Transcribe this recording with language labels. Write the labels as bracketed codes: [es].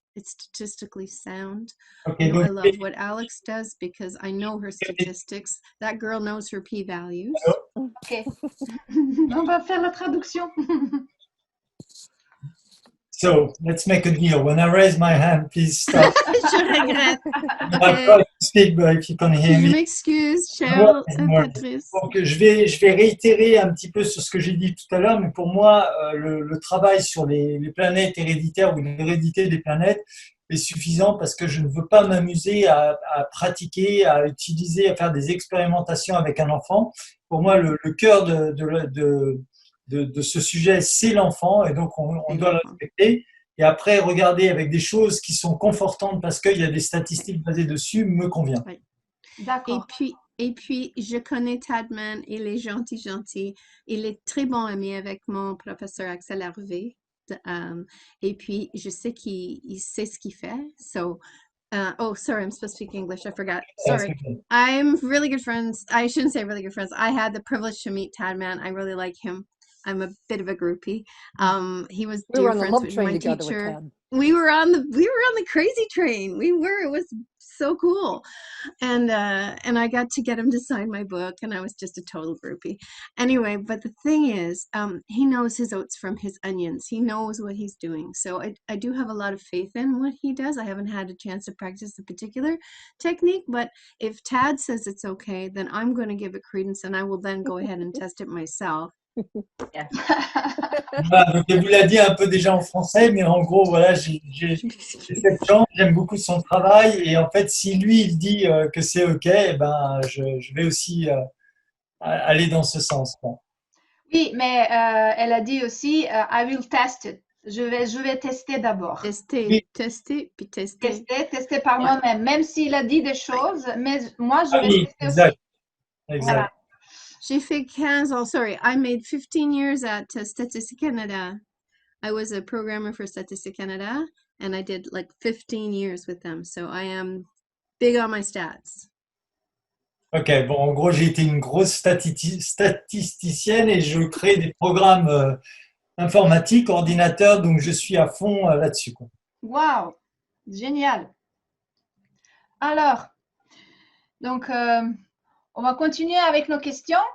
[en] It's statistically sound. Okay, I love what Alex does because I know her statistics. That girl knows her p-values. Ok. [fr] On va faire la traduction. [en] So let's make a deal. When I raise my hand, please stop. [fr] Je regrette. [en] I try to speak, but if you can hear [fr] Je [en] me. [fr] m'excuse, cher Patrice. Donc, je vais réitérer un petit peu sur ce que j'ai dit tout à l'heure, mais pour moi, le travail sur les planètes héréditaires ou l'hérédité des planètes est suffisant parce que je ne veux pas m'amuser à pratiquer, à utiliser, à faire des expérimentations avec un enfant. Pour moi, le cœur de ce sujet, c'est l'enfant, et donc on doit le respecter. Et après, regarder avec des choses qui sont confortantes parce qu'il y a des statistiques basées dessus, me convient. Oui. D'accord. Et puis, je connais Tadman, il est gentil. Il est très bon ami avec mon professeur Axel Hervé. Et puis, je sais qu'il sait ce qu'il fait. [en] So, oh, sorry, I'm supposed to speak English. I forgot. Sorry. I'm really good friends. I shouldn't say really good friends. I had the privilege to meet Tadman. I really like him. I'm a bit of a groupie. He was dear friends with my teacher. We were on the crazy train. It was so cool. And I got to get him to sign my book, and I was just a total groupie. Anyway, but the thing is, he knows his oats from his onions. He knows what he's doing. So I do have a lot of faith in what he does. I haven't had a chance to practice the particular technique, but if Tad says it's okay, then I'm going to give it credence, and I will then go ahead and test it myself. Yeah. [fr] Voilà, donc, elle vous l'a dit un peu déjà en français, mais en gros, voilà, j'ai cette chance, j'aime beaucoup son travail, et en fait, si lui, il dit que c'est OK, eh ben, je vais aussi aller dans ce sens. Oui, mais elle a dit aussi, [en] I will test it. [fr] Je vais tester d'abord. Tester, puis tester. Tester par moi-même, même s'il a dit des choses, mais moi, je vais tester exact. aussi. Voilà. J'ai fait 15 ans. [en] Sorry, I made 15 years at Statistique Canada. I was a programmer for Statistique Canada, and I did like 15 years with them. So I am big on my stats. [fr] Ok, bon, en gros, j'ai été une grosse statisticienne et je crée des programmes informatiques, ordinateurs, donc je suis à fond là-dessus. Wow, génial. Alors, donc, on va continuer avec nos questions.